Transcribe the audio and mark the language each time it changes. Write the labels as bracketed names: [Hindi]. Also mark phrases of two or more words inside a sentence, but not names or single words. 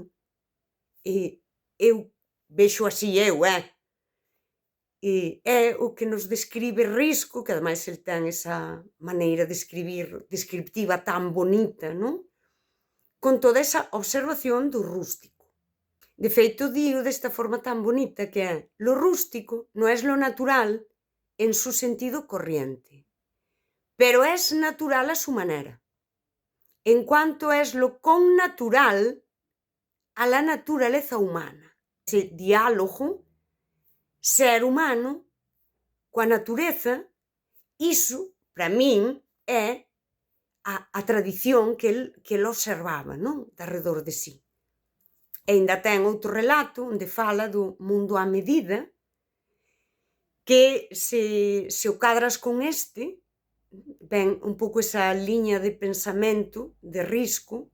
[Galician] Eu vexo así é o que nos describe Risco, que ademais el ten esa maneira de escribir descriptiva tan bonita, non? Con toda esa observación do rústico. De feito, dío desta forma tan bonita que é: [Spanish] lo rústico no es lo natural en su sentido corriente, pero es natural a su manera, en cuanto es lo connatural a la naturaleza humana. [Galician] Ese diálogo ser humano coa natureza, iso, para min, é a tradición que el observaba, non? De arredor de si. E aínda ten outro relato onde fala do mundo á medida, que se o cadras con este, ven un pouco esa liña de pensamento de Risco,